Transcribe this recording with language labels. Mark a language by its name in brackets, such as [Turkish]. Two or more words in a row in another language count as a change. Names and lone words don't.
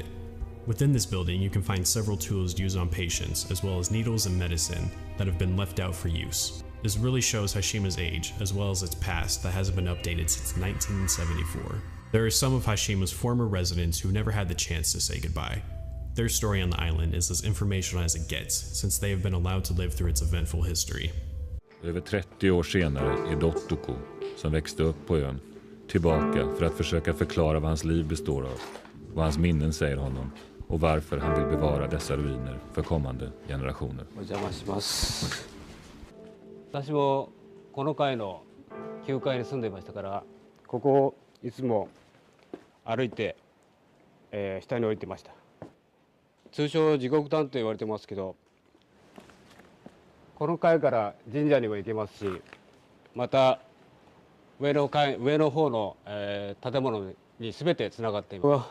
[English] Within this building, you can find several tools used on patients, as well as needles and medicine that have been left out for use. This really shows Hashima's age, as well as its past that hasn't been updated since 1974. There are some of Hashima's former residents who never had the chance to say goodbye. Their story on the island is as informational as it gets, since they have been allowed to live through its eventful history. [Swedish] Över 30 år senare är Dottoko, som växte upp på ön, tillbaka för att försöka förklara vad hans liv består av, vad hans minnen säger honom och varför han vill bevara dessa ruiner för kommande generationer. [Japanese] 私もこの階の9階に住んでいましたから、ここをいつも歩いて、下に降りてました。通称地獄段と言われてますけど、この階から神社にも行けますし、また上の方の、建物に全てつながっています。